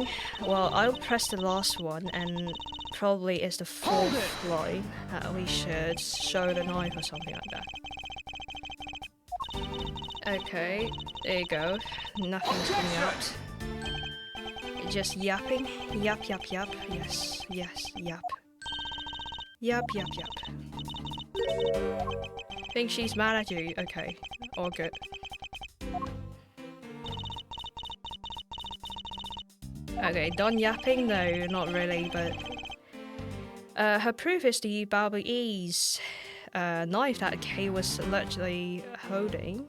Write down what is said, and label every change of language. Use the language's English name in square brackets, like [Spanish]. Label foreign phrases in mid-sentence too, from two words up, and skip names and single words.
[English] Well, I'll press the last one, and probably it's the 4th line that we should show the knife or something like that. Okay, there you go. Nothing's coming out. Just yapping. Yap, yap, yap. Yes, yes, yap. Yap, yap, yap. Think she's mad at you? Okay, all good. Okay, done yapping? No, not really, but... her proof is the Balboese knife that Kay was allegedly holding.